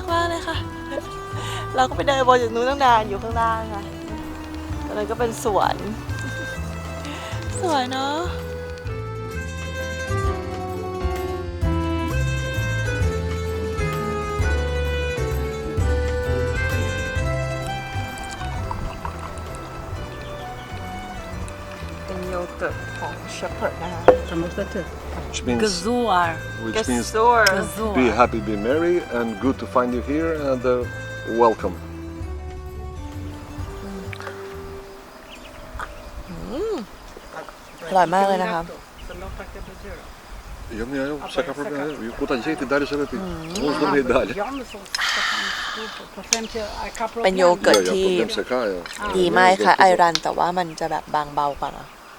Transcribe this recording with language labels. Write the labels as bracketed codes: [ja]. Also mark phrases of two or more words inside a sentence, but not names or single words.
[th] มากเลยค่ะเราก็ไปเดินบนจากนู้นตั้งนานอยู่ข้างล่างค่ะแล้วมันก็เป็นสวนสวยเนาะเป็นโยเกิร์ตของเชฟเพิร์ดนะคะ [en] Which means, Gazoor which means Gazoor be happy, be merry, and good to find you here, and welcome. [th] อร่อยมากเลยนะคะ [sv] Ja, men jag försöker fråga. Vi går till Jake där så vet du. Hon ska bli där. [th] เป็นโยเกิร์ตที่ [sv] Ja, ja, ja. [th] ดีมากค่ะไอรันแต่ว่ามันจะแบบบางเบากว่านะ